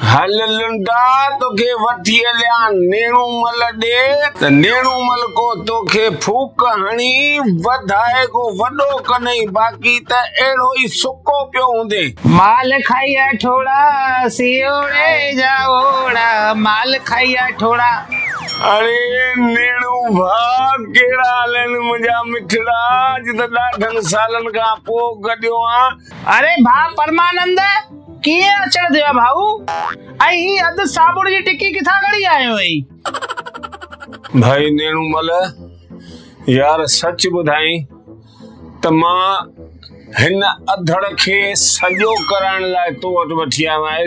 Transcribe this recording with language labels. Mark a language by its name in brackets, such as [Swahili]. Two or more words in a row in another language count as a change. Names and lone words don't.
[Sindhi] हल लुंडा तोखे वठी हलिया नेणूमल ॾे त नेणूमल को तोखे फूक हणी वधाए को वॾो कनई बाक़ी त अहिड़ो ई सुको पियो हूंदे। माल खाइया ठोड़ा सियोड़े जाओड़ा माल खाइया ठोड़ा। अरे नेणू भाउ कहिड़ा हाल आहिनि मुंहिंजा मिठड़ा अॼु त ॾाढनि सालनि खां पोइ गॾियो आं। अरे भाउ परमानंद कीअं अचण थियो भाऊ ऐं ही अधु साबुण जी टिकी किथां खणी आयो हुई? भाई नेणूमल यार सच ॿुधाई त मां हिन अधड़ खे सॼो कराइण लाइ तो वटि वठी आयो आहियां।